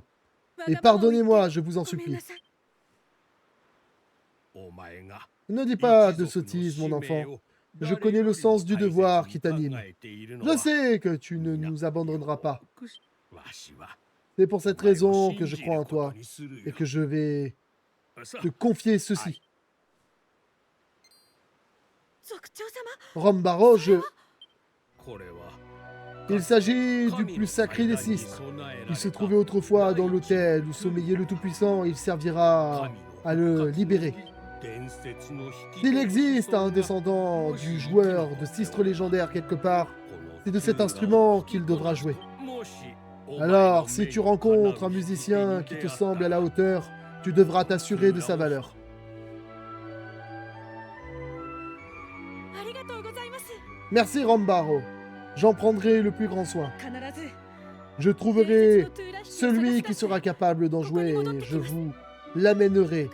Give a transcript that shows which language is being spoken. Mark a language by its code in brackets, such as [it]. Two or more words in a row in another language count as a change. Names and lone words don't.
[fr] Et pardonnez-moi, je vous en supplie. Ne dis pas de sottises, mon enfant. Je connais le sens du devoir qui t'anime. Je sais que tu ne nous abandonneras pas. C'est pour cette raison que je crois en toi et que je vais te confier ceci. [ja] 族長様 [fr] Rambaro, [ja] これは [fr] il s'agit du plus sacré des sistres. Il se trouvait autrefois dans l'hôtel où sommeillait le Tout-Puissant et il servira à le libérer. S'il existe un descendant du joueur de sistre légendaire quelque part, c'est de cet instrument qu'il devra jouer. Alors, si tu rencontres un musicien qui te semble à la hauteur, tu devras t'assurer de sa valeur. [ja] ありがとうございます [fr] Merci Rambaro. J'en prendrai le plus grand soin. [ja] 必ず [fr] Je trouverai celui qui sera capable d'en jouer et je vous l'amènerai.